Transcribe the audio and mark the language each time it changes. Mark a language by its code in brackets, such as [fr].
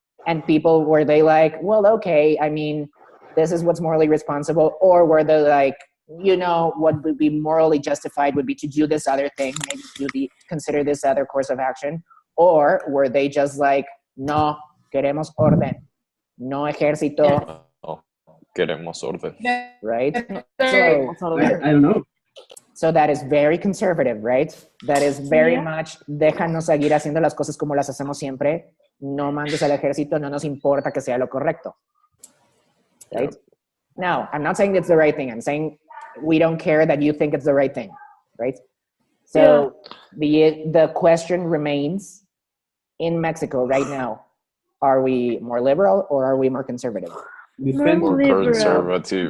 [en] And people, were they like, well, okay, I mean, this is what's morally responsible, or were they like, you know, what would be morally justified would be to do this other thing, maybe consider this other course of action? Or were they just like, [es] no, queremos orden, no ejército? No, queremos orden. [en] Right? I don't know. So that is very conservative, right? That is very much, [es] déjanos seguir haciendo las cosas como las hacemos siempre, no mandes al ejército, no nos importa que sea lo correcto. [en] Right? Now, I'm not saying it's the right thing. I'm saying we don't care that you think it's the right thing, right? So the question remains, in Mexico right now, are we more liberal or are we more conservative? More conservative.